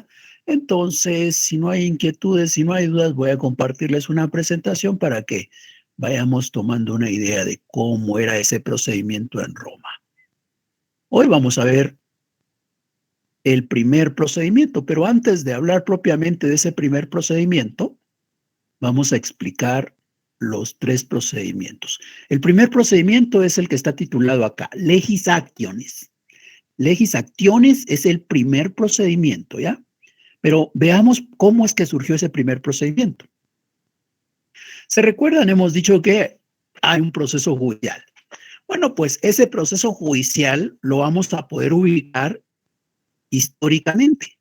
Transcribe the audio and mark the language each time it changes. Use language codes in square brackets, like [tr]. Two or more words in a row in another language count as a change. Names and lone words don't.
[es] Entonces, si no hay inquietudes, si no hay dudas, voy a compartirles una presentación para que vayamos tomando una idea de cómo era ese procedimiento en Roma. Hoy vamos a ver el primer procedimiento, pero antes de hablar propiamente de ese primer procedimiento, vamos a explicar los 3 procedimientos. El primer procedimiento es el que está titulado acá, [la] legis actionis. Legis actionis [es] es el primer procedimiento, ¿ya? Pero veamos cómo es que surgió ese primer procedimiento. ¿Se recuerdan? Hemos dicho que hay un proceso judicial. Bueno, pues ese proceso judicial lo vamos a poder ubicar históricamente.